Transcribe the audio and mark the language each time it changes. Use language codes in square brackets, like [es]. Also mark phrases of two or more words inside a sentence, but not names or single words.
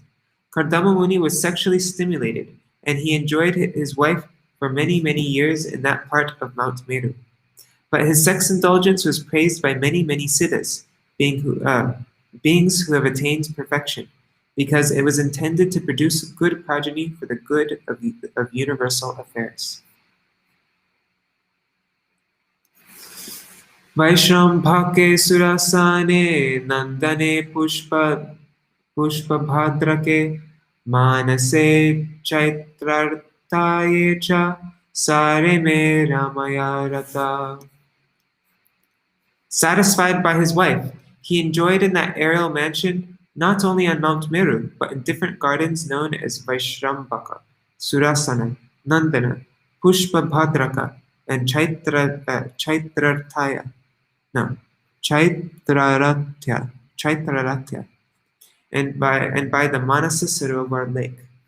[en] Kardama Muni was sexually stimulated, and he enjoyed his wife for many, many years in that part of Mount Meru. But his sex indulgence was praised by many, many siddhas, beings who have attained perfection, because it was intended to produce good progeny for the good of universal affairs. [sa] वैश्रम्भके सुरसने नन्दने पुष्पभद्रके मानसे चैत्ररथ्ये च सारे मे रमया रता. [en] Satisfied by his wife, he enjoyed in that aerial mansion not only on Mount Meru, but in different gardens known as Vaishrambhaka, Surasana, Nandana, Pushpabhadraka, and Chaitraratya, and by the Bindu-sarovara lake.